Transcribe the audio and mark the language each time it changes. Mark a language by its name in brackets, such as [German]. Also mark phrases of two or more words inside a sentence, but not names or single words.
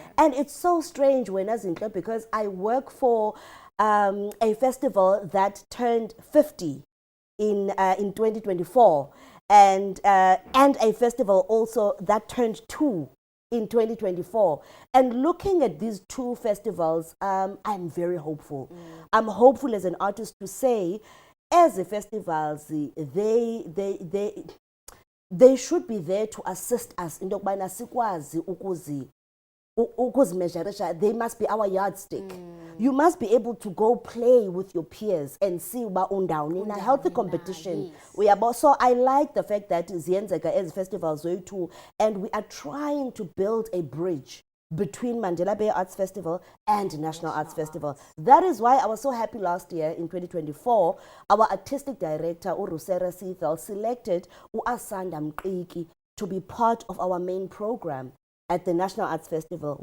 [English] And it's so strange when Zinhle, because I work for a festival that turned 50 in 2024, and a festival also that turned 2 in 2024. And looking at these two festivals, I'm very hopeful. I'm hopeful as an artist to say, as the festivals, they should be there to assist us in [Xhosa] ukubana sikwazi ukuzimeasureisha. [English] They must be our yardstick. You must be able to go play with your peers and see [Xhosa] uba undawoni [English] in a healthy competition. Yes. So I like the fact that ziyenzeka as festivals too, and we are trying to build a bridge between Mandela Bay Arts Festival and National Arts Festival. That is why I was so happy last year in 2024, our artistic director, Urusera Sithal, selected Asanda Mqiki to be part of our main program at the National Arts Festival.